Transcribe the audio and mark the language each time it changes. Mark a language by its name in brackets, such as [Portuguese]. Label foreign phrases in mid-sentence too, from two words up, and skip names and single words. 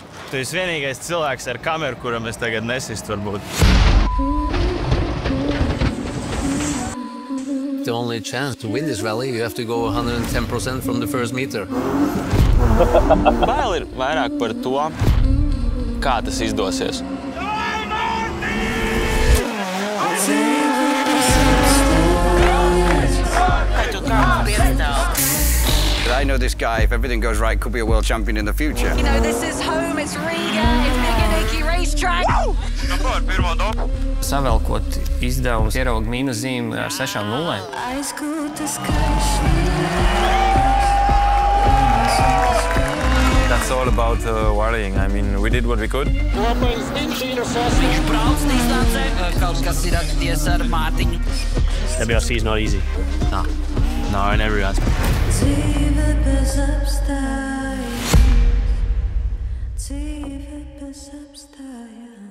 [Latvian] Tu esi vienīgais cilvēks ar kameru, kuram es tagad nesistu varbūt. [English] The only chance to win this rally, you have to go 110% from the first meter. [Latvian] Bail ir vairāk par to, kā tas izdosies. [English] I know this guy, if everything goes right, could be a world champion in the future. You know, this is home, it's Riga, it's Miganiki racetrack. [Latvian] Savelkot izdevumus, ierauga mīnuszīmi ar 6 0. [English] That's all about rallying. I mean, we did what we could. [Latvian] Viņš brauc distancē, kaut kas ir atties ar Mārtiņu. [English] WRC is not easy. No, in every aspect. [Latvian] Dzīve bez apstājas.